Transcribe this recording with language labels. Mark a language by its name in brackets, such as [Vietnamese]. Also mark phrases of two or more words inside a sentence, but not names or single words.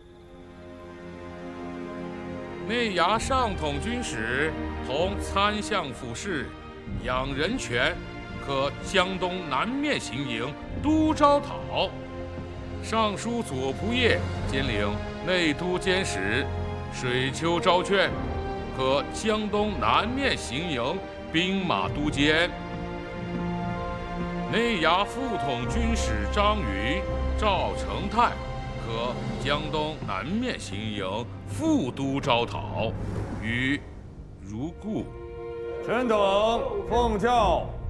[Chinese] 內衙上統軍使同參相府事養人泉，可江東南面行營督招討。尚書左僕射兼領內都監使水秋昭勸，可江東南面行營兵馬都监。内衙副统军使张云、赵成泰可江东南面行营副都招讨，与如故。臣等奉教。